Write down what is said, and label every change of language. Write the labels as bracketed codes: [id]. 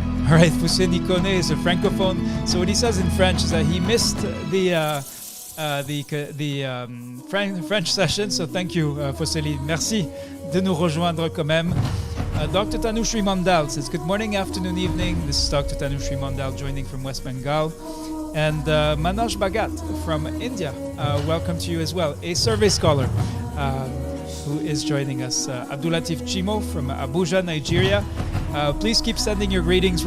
[en] All right, Foussé Nikone is a francophone. So what he says in French is that he missed the French session. So thank you, Foussé. [fr] Merci de nous rejoindre quand même. [en] Dr. Tanushri Mandal says, "Good morning, afternoon, evening." This is Dr. Tanushri Mandal joining from West Bengal. And Manoj Bhagat from India, welcome to you as well, a survey scholar who is joining us. Abdulatif Chimo from Abuja, Nigeria. Please keep sending your greetings.